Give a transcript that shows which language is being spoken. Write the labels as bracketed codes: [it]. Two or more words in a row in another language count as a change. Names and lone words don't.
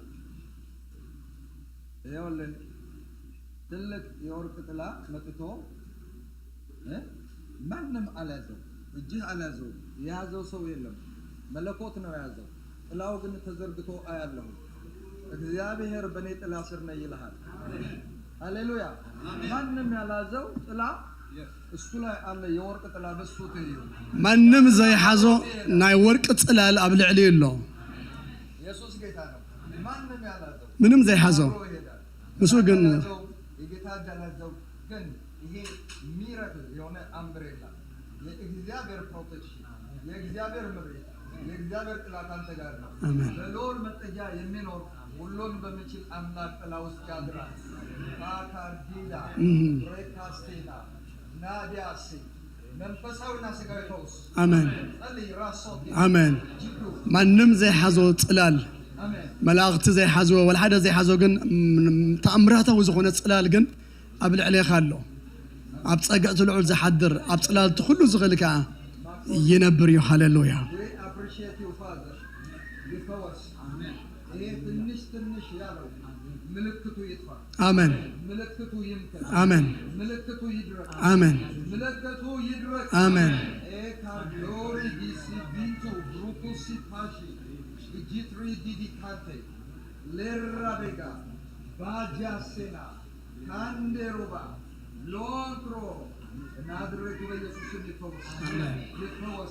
[am] ይኸውልህ ትልቅ የወርቅ ጥላ መጥቶ ማንም አልያዘው፣ እጅህ አልያዘው፣ የያዘው ሰው የለም። መለኮት ነው የያዘው። ጥላው ግን ተዘርግቶ አያለሁ። እግዚአብሔር በእኔ ጥላ ስር ነው ይልሃል። ሃሌሉያ። ማንም ያላዘው ጥላ እሱ ላይ አለ። የወርቅ ጥላ በሱ ትይዩ። [ti] ማንም ዘይሓዞ ናይ ወርቂ ጽላል ኣብ ልዕሊ ኣሎ። [am] ኢየሱስ ጌታ ነው። ማንም ያላዘው [ti] ምንም ዘይሓዞ እሱ ግን [am] የጌታ ያላዘው ግን ይሄ ሚራክል የሆነ አምብሬላ የእግዚአብሔር ፕሮቴክሽን፣ የእግዚአብሔር ምሪት፣ የእግዚአብሔር ጥላ ካንተ ጋር ነው። በልዑል መጠጊያ የሚኖር ሁሉን በሚችል አምላክ ጥላ ውስጥ ያድራል። ካካርዲዳ ሬካስቴና ናዲያሲ መንፈሳዊና ስጋዊ ፈውስ [ti] አሜን አሜን። ማንም ዘይሓዞ ጽላል መላእኽቲ ዘይሓዝዎ ወላ ሓደ ዘይሓዞ ግን ተኣምራታዊ ዝኾነ ጽላል ግን ኣብ ልዕሊኻ ኣሎ። ኣብ ፀጋእ ዝልዑል ዝሓድር ኣብ ጽላልቲ ኩሉ ዝኽእል ከዓ ይነብር እዩ። ሃሌሉያ። [am] ምልክቱ ይጥፋ። አሜን። ምልክቱ ይምከን። አሜን። ምልክቱ ይድረቅ። አሜን። ምልክቱ ይድረቅ። አሜን። ኤካርዶሪ ዲሲቢንቱ ብሩቱሲ ፓሺ ጂትሪ ዲዲካቴ ሌራቤጋ ባጃሴና ካንዴሩባ ሎንትሮ ናዝሬቱ በኢየሱስ ይፈወስ። ይፈወስ።